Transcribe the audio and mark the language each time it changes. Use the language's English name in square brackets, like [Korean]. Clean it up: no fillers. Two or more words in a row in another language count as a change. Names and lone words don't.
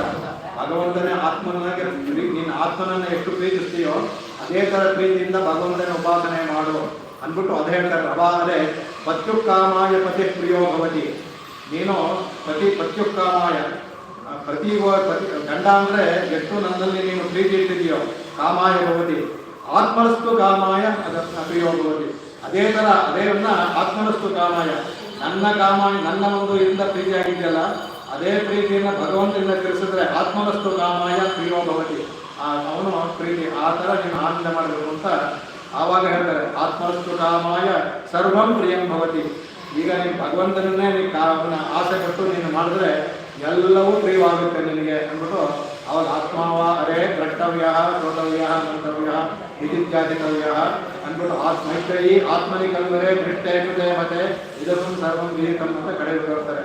[Kannada] ಭಗವಂತನೇ ಆತ್ಮನಾಗೆ ನೀನು ಆತ್ಮನನ್ನು ಎಷ್ಟು ಪ್ರೀತಿಸ್ತೀಯೋ ಅದೇ ಥರ ಪ್ರೀತಿಯಿಂದ ಭಗವಂತನ ಉಪಾಸನೆ ಮಾಡು ಅಂದ್ಬಿಟ್ಟು ಅದು ಹೇಳ್ತಾರೆ. [Sanskrit] ಅವಾಗಲೇ ಪತ್ಯುಕ್ಕಾಮಾಯ ಪತಿ ಪ್ರಿಯೋ ಭವತಿ. [Kannada] ನೀನು [Sanskrit] ಪತ್ಯುಕ್ಕಾಮಾಯ ಪತಿ [Kannada] ಗಂಡ ಅಂದರೆ ಎಷ್ಟು ನನ್ನಲ್ಲಿ ನೀನು ಪ್ರೀತಿ ಇಟ್ಟಿದೆಯೋ [Sanskrit] ಕಾಮಾಯ ಭವತಿ, ಆತ್ಮನಸ್ತು ಕಾಮಾಯ ಪ್ರಿಯೋ ಭವತಿ. [Kannada] ಅದೇ ಥರ ಅದೇವನ್ನ [Sanskrit] ಆತ್ಮನಸ್ತು ಕಾಮಾಯ, [Kannada] ನನ್ನ ಒಂದು ಇದರಿಂದ ಪ್ರೀತಿ ಆಗಿದೆಯಲ್ಲ ಅದೇ ಪ್ರೀತಿಯನ್ನು ಭಗವಂತನಿಂದ ತಿಳಿಸಿದ್ರೆ [Sanskrit] ಆತ್ಮನಸ್ತು ಕಾಮಾಯ ಪ್ರಿಯೋ ಭವತಿ. [Kannada] ಅವನು ಪ್ರೀತಿ ಆ ಥರ ನೀನು ಆನಂದ ಮಾಡಬೇಕು ಅಂತ ಆವಾಗ ಹೇಳ್ತಾರೆ. [Sanskrit] ಆತ್ಮನಸ್ತು ಕಾಮಾಯ ಸರ್ವಂ ಪ್ರಿಯಂ ಭವತಿ. [Kannada] ಈಗ ನೀನು ಭಗವಂತನನ್ನೇ ನೀನು ಅವನ ಆಸೆ ಪಟ್ಟು ನೀನು ಮಾಡಿದ್ರೆ ಎಲ್ಲವೂ ಪ್ರಿಯವಾಗುತ್ತೆ ನಿನಗೆ ಅಂದ್ಬಿಟ್ಟು ಅವಾಗ [Sanskrit] ಆತ್ಮಾವ ಅರೇ ದ್ರಷ್ಟವ್ಯ ಶ್ರೋತವ್ಯ ಮಂತವ್ಯ ವಿಧಿತ್ಯಾದಿತವ್ಯ [Kannada] ಅಂದ್ಬಿಟ್ಟು [Sanskrit] ಮೈತ್ರೇಯಿ ಆತ್ಮನಿ ಕಲ್ವರೇ ದೃಷ್ಟೇ ಕೃತೆ [Kannada] ಮತ್ತೆ ಇದಕ್ಕೂ [Sanskrit] ಸರ್ವಂ ವಿಹಿತಂ [Kannada] ಅಂತ ಕಡೆ ಬರ್ತಾರೆ.